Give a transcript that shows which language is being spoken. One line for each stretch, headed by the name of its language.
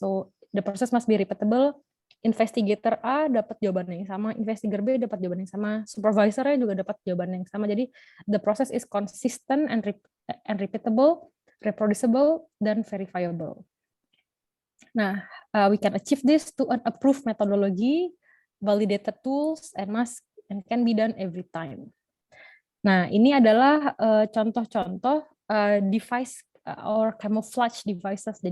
English: So the process must be repeatable.
Indonesian: Investigator A dapat jawaban yang sama, investigator B dapat jawaban yang sama, supervisornya juga dapat jawaban yang sama. Jadi
English: the process is consistent and repeatable, reproducible, dan verifiable. Nah, we can achieve this to an approved methodology, validated tools, and can be done every time.
Indonesian: Nah, ini adalah contoh-contoh device or camouflage devices.